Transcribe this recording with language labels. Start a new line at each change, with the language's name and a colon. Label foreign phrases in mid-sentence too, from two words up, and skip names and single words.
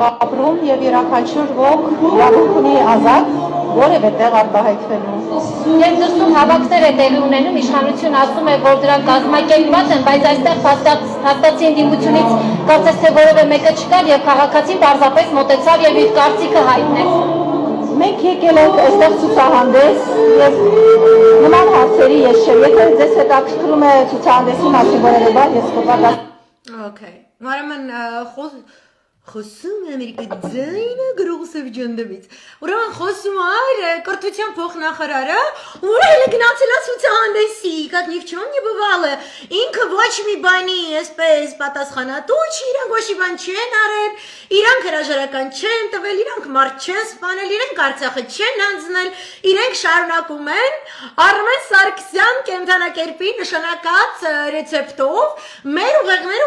Armenian: ապրում եւ յուրաքանչյուր ոք իրավունք ունի ազատ որևէ տեղ արտահայտվելու։ Երբ դրսում հավաքներ է տեղի ունենում, իշխանությունը ասում է, որ դրանք կազմակերպված են, բայց այստեղ փաստացի ընդդիմությունից կարծես թե որևէ մեկը չկար եւ քաղաքացին պարզապես մոտեցավ եւ իր կարծիքը հայտնեց։ Մենք եկել ենք այստեղ ցուցահանդես եւ նման հարցերի ես չէ, եթե ձեզ հետաքրքրում է ցուցահանդեսի մասին որևէ բան, ես կպատասխանեմ։ Okay. Ուրեմն խոսում Ամերիկայի ձայնը գրողսև ջնդվից։ Ուրեմն խոսում այր կրթության փոխնախարարը, ուրեմն գնացել է ցուցահանդեսի,
Russian: как ни в чем не бывало։
Armenian: Ինքը ոչ մի բանի, այսպես պատասխանատու չի, իրանք ոչ մի բան չեն արել, իրանք հրաժարական չեն տվել, իրանք մարդ չեն սպանել, իրանք Արցախը չեն անցնել, իրենք շարունակում են Արմեն Սարգսյան կենթանակերպի նշանակած ռեցեպտով մեր ուղեղները